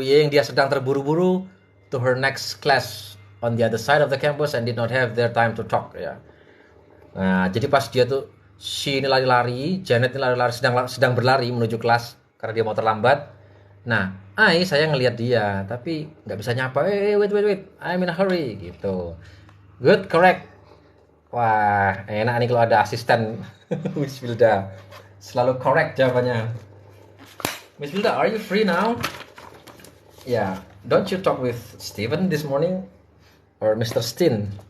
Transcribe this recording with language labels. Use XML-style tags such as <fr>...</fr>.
<id>Dia sedang terburu-buru</id> <en>to her next class on the other side of the campus and did not have their time to talk, ya.</en> <id>Nah, jadi pas dia tuh she ini lari-lari, Janet ini lari-lari sedang berlari menuju kelas karena dia mau terlambat. Nah, saya ngelihat dia tapi nggak bisa nyapa.</id> <en>Wait, I'm in a hurry</en> <id>gitu.</id> <en>Good, correct.</en> <id>Wah, enak nih kalau ada asisten Miss Wilda. Selalu correct jawabannya.</id> <en>Miss Wilda, are you free now? Yeah, don't you talk with Steven this morning or Mr. Stin?</en>